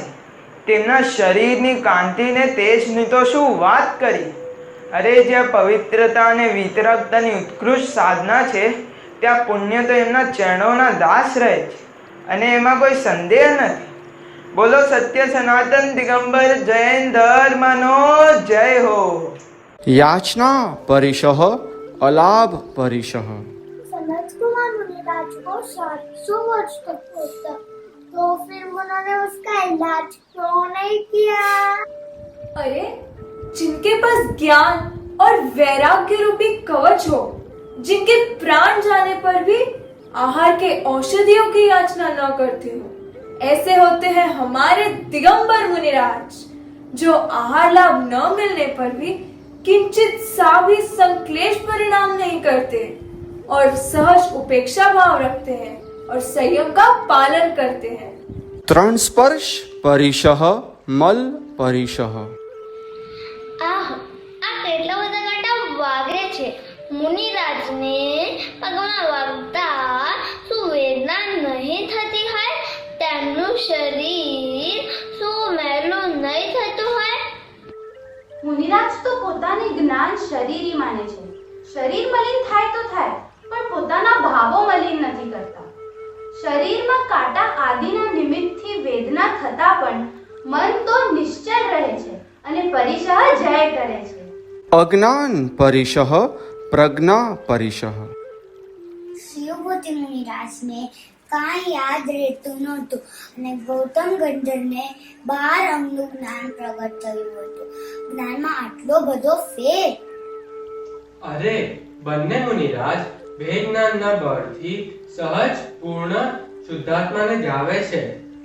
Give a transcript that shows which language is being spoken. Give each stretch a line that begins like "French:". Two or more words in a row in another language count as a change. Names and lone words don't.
Gujarati: તેમના શરીરની કાંતિને તેજની તો શું વાત કરી. અરે, જ્યાં પવિત્રતા અને વિતરકતાની ઉત્કૃષ્ટ સાધના છે ત્યાં પુણ્ય તો એમના ચરણોના દાસ રહે છે અને એમાં કોઈ સંદેહ નથી. બોલો સત્ય સનાતન દિગંબર જૈન ધર્મનો જય હો.
Sanskrit: याचना परिशः अलाभ परिशः.
Hindi: सनत कुमार मुनिराज को 700 वर्ष तक होता, तो फिर उन्होंने उसका इलाज क्यों नहीं किया? अरे, जिनके पास ज्ञान और वैराग्य रूपी कवच हो, जिनके प्राण जाने पर भी आहार के औषधियों की याचना न करते हो, ऐसे होते हैं हमारे दिगंबर मुनिराज, जो आहार लाभ न मिलने पर भी किंचित सा भी संक्लेश परिणाम नहीं करते और सहज उपेक्षा भाव रखते हैं और संयम का पालन करते हैं.
Sanskrit: त्रण स्पर्श परिशः मल परिशः.
Gujarati: આ કેટલા બધા કાંટા વાગરે છે. મુનિરાજને પગમાં વાગતા શું વેદના નહીં થતી હોય? તેમનું શરીર શું મેલું નહીં થતું હોય? મુનિરાજ તો પોતાની જ્ઞાન શરીરી માને છે. શરીર મલિન થાય તો થાય, પણ પોતાના ભાવો મલિન નથી કરતા. શરીરમાં કાંટા આદિના નિમિત્તથી વેદના થતા પણ મન તો નિશ્ચલ રહે છે અને પરિશઃ જય કરે છે.
Sanskrit: अज्ञान परिशः प्रज्ञा परिशः.
Gujarati: શિવભૂતિ મુનિરાજને કાંઈ યાદ રહેતું નહોતું અને ગૌતમ ગંધર્વને 12 અંગનું જ્ઞાન પ્રગટ થયું હતું. જ્ઞાનમાં આટલો બધો ફેર! અરે, બંને મુનિરાજ બે જ્ઞાનના બળથી સહજ પૂર્ણ શુદ્ધાત્માને ગાવે છે.